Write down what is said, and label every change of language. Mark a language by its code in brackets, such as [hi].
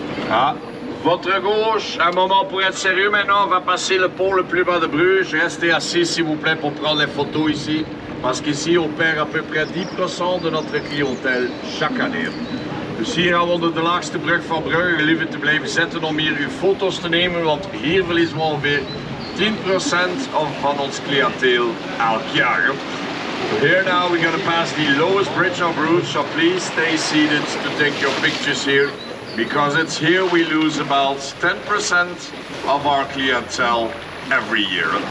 [fr] À votre gauche, un moment pour être sérieux maintenant, on va passer le pont le plus bas de Bruges. Restez assis s'il vous plaît pour prendre les photos ici, parce qu'ici on perd à peu près 10% de notre cliëntele chaque année. [nl] Dus hier gaan we onder de laagste brug van Brugge liever te blijven zitten om hier uw foto's te nemen, want hier verliezen we ongeveer 10% van ons cliënteel elk jaar. [en] So here now we're going to pass the lowest bridge of Bruges, so please stay seated to take your pictures here. Because it's here we lose about 10% of our clientele every year.